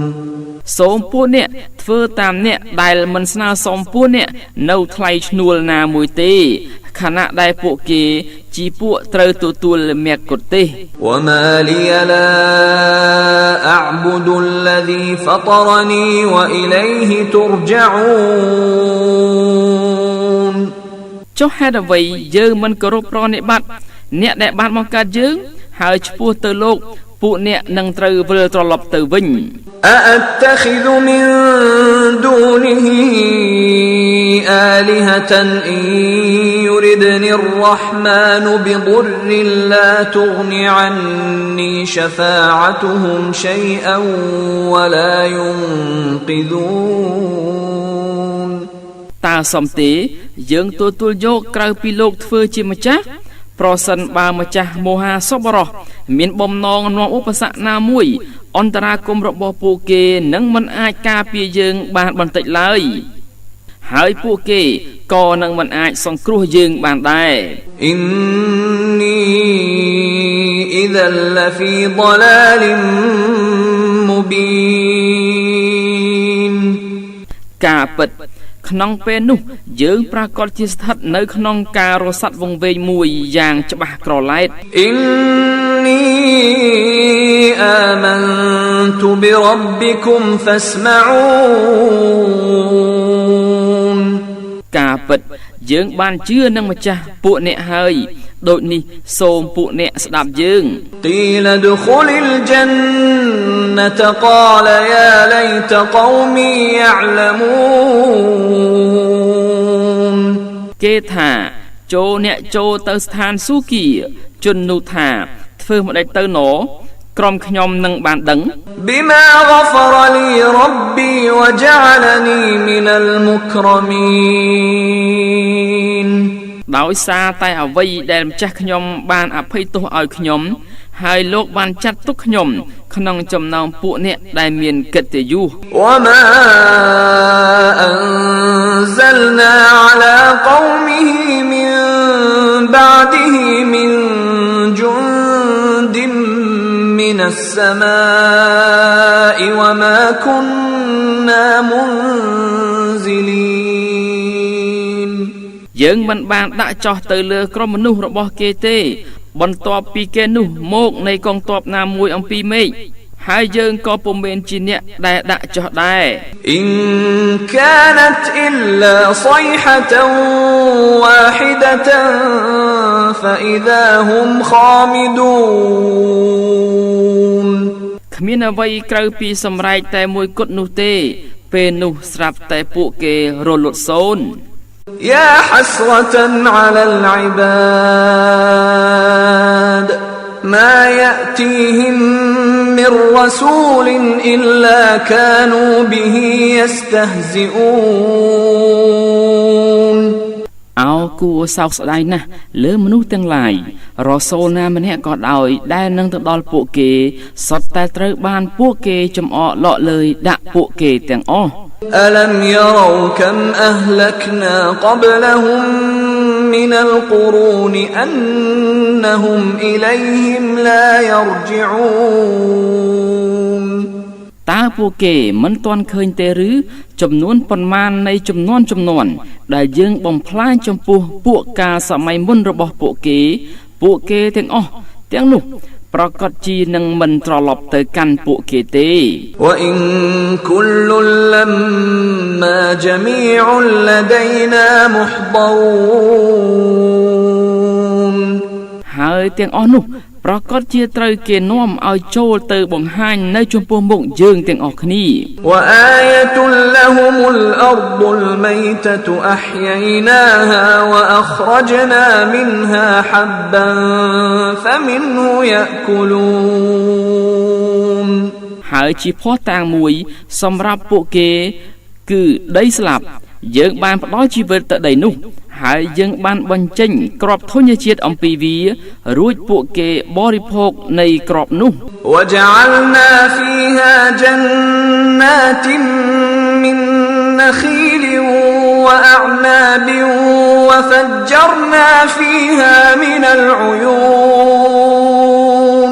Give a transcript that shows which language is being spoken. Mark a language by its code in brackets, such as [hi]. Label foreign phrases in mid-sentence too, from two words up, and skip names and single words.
[km] សូមពួកអ្នកធ្វើតាមអ្នកដែលមិនស្នើសុំពួកអ្នកនៅថ្លៃឈ្នួលណាមួយទេខណៈដែលពួកគេជាពួកត្រូវទទួលមគ្គុទ្ទេសក៍ [ar] وما لي لا أعبد الذي فطرني وإليه ترجعون [km] ចុះហេតុអ្វីយើងមិនគោរពប្រណិប័តអ្នកដែលបានបង្កើតយើងហើយឆ្ពោះទៅលោកពួកអ្នកនឹងត្រូវវិលត្រឡប់ទៅវិញ [ar] أأتخذ من دونه آلهة إن يردني الرحمن بضر لا تغن عني شفاعتهم شيئا ولا ينقذون [km] តើសមទេយើងទទួលយកក្រៅពីលោកធ្វើជាម្ចាស់ប្រសិនបើម្ចាស់មហាសប្បុរសមានបំណងនាំឧបសគ្គណាមួយអន្តរាគមរបស់ពួកគេនឹងមិនអាចការពារយើងបានបន្តិចឡើយហើយពួកគេក៏នឹងមិនអាចសង្គ្រោះយើងបានដែរ [ar] إني إذا لفي ضلال مبين [km] ការពិតក្នុងពេលនោះយើងប្រកាសជាស្ថិតនៅក្នុងការរសាត់វង្វេងមួយយ៉ាងច្បាស់ក្រឡែត [ar] إني آمنت بربكم فاسمعون [km] ការពិតយើងបានជឿនឹងម្ចាស់ពួកអ្នកហើយដូចនេះសូមពួកអ្នកស្ដាប់យើង [ar] قيل ادخل الجنة قال يا ليت قومي يعلمون [km] គេថាចូលអ្នកចូលទៅស្ថានសួគ៌ជននោះថាធ្វើម្ដេចទៅណក្រុមខ្ញុំនឹងបានដឹង [ar] بما غفر لي ربي وجعلني من المكرمين [km] ដោយសារតែអ្វីដែលម្ចាស់ខ្ញុំបានអភ័យទោសឲ្យខ្ញុំហើយលោកបានចាត់ទុកខ្ញុំក្នុងចំណោមពួកអ្នកដែលមានកិត្តិយស [ar] وما أنزلنا على قومه من بعده من جند من السماء وما كنا منزلين [km] យើងមិនបានដាក់ចោះទៅលើក្រុមមនុស្សរបស់គេទេបន្ទាប់ពីគេនោះមកនៃកងទ័ពណាមួយអំពីមេឃហើយយើងក៏ពុំមែនជាអ្នកដែលដាក់ចោះដែរ [ar] إن كانت إلا صيحة واحدة فإذا هم خامدون [km] គ្មានអ្វីក្រៅពីសម្រែកតែមួយគត់នោះទេពេលនោះស្រាប់តែពួកគេរលត់សូន្យ [ar] يا حسرة على العباد ما يأتيهم من رسول إلا كانوا به يستهزئون [km] អោគួរសោកស្ដាយណាស់លើមនុស្សទាំងឡាយរសូលណាម្នាក់ក៏ដោយដែលនឹងទៅដល់ពួកគេសុទ្ធតែត្រូវបានពួកគេចំអកលក់លើយដាក់ពួកគេទាំងអស់ [ar] ألم يروا كم أهلكنا قبلهم من القرون أنهم إليهم لا يرجعون [km] តើពួកគេមិនទាន់ឃើញទេឬចំនួនប៉ុន្មាននៃចំនួនដែលយើងបំផ្លាញចំពោះពួកកាលសម័យមុនរបស់ពួកគេទាំងអស់ទាំងនោះប្រកាសជានឹងមិនត្រឡប់ទៅកាន់ពួកគេទេ [ar] وإن كل لما جميع لدينا محضرون [km] ហើយទាំងអស់នោះប្រកាសជាត្រូវគេនាំឲ្យចូលទៅបង្ហាញនៅចំពោះមុខយើងទាំងអស់គ្នា [ar] وآية لهم الأرض الميتة أحييناها وأخرجنا منها حبا فمنه يأكلون [km] ហើយជាភស្តុតាងមួយសម្រាប់ពួកគេគឺដីស្លាប់យើងបានផ្ដល់ជីវិតទៅដីនោះហើយយើងបានបញ្ចេញគ្រាប់ធញ្ញជាតិអំពីវារួចពួកគេបរិភោគនៃគ្រាប់នោះ [ar] وجعلنا فيها جنات من نخيل وأعناب وفجرنا فيها من العيون